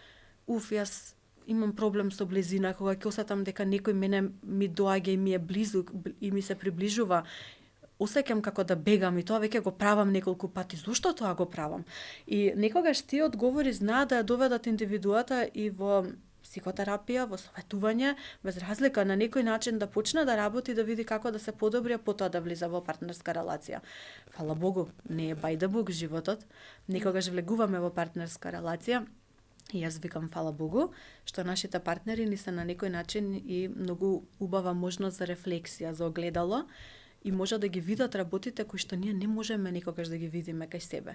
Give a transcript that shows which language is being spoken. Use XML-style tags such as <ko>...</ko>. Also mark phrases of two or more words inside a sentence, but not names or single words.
<mk>Јас имам проблем со близина, кога ќе осетам дека некој мене ми доаѓа и ми е близу и ми се приближува, осеќам како да бегам и тоа веќе го правам неколку пати. Зошто тоа го правам? И некогаш тие одговори знаат да ја доведат индивидуата и во психотерапија, во советување, без разлика на некој начин да почне да работи, да види како да се подобри, а потоа да влиза во партнерска релација. Фала Богу, не е</mk> <en>by the book</en> <mk>животот. Некогаш влегуваме во партнерска релација. И јас викам фала Богу, што нашите партнери ни се на некој начин и многу убава можност за рефлексија, за огледало, и може да ги видат работите кои што ние не можеме никогаш да ги видиме кај себе.</mk>